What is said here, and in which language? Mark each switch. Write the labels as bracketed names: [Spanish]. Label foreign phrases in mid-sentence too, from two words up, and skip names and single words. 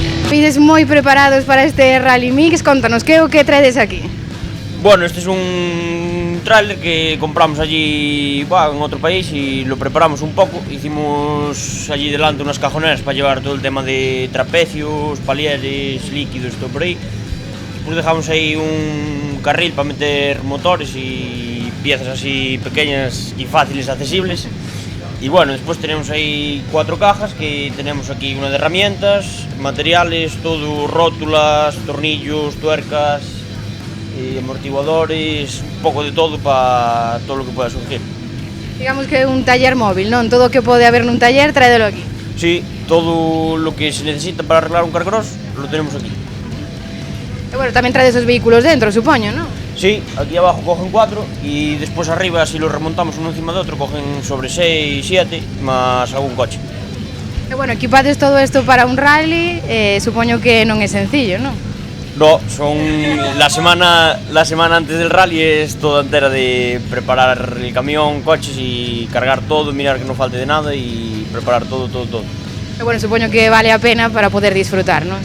[Galician] Pides moi preparados para este Rally Mix, contanos, que é o que traedes aquí? [Spanish] Bueno, este es un tráiler que compramos allí en otro país y lo preparamos un poco. Hicimos allí delante unas cajoneras para llevar todo el tema de trapecios, palieres, líquidos, todo por ahí. Después dejamos ahí un carril para meter motores y piezas así pequeñas y fáciles, accesibles. Y bueno, después tenemos ahí 4 cajas que tenemos aquí una de herramientas, materiales, todo, rótulas, tornillos, tuercas, amortiguadores, [Galician] un pouco [Spanish] de todo para todo lo que pueda surgir. [Galician] Digamos que é un taller móvil, non? Todo o que pode haber nun taller, traédelo aquí. [Spanish] Sí, todo lo que se necesita para arreglar un carcross lo tenemos aquí. [Galician] E bueno, tamén traes os vehículos dentro, supoño, non? [Spanish] Sí, aquí abajo cogen 4 y después arriba, si los remontamos uno encima de otro, cogen sobre 6, 7, más algún coche. [Galician] E bueno, equipades todo isto para un rally, supoño que non é sencillo, non? [Spanish] No, son la semana antes del rally es toda entera de preparar el camión, coches y cargar todo, mirar que no falte de nada y preparar todo. [Galician] E bueno, supoño que vale a pena para poder disfrutar, non?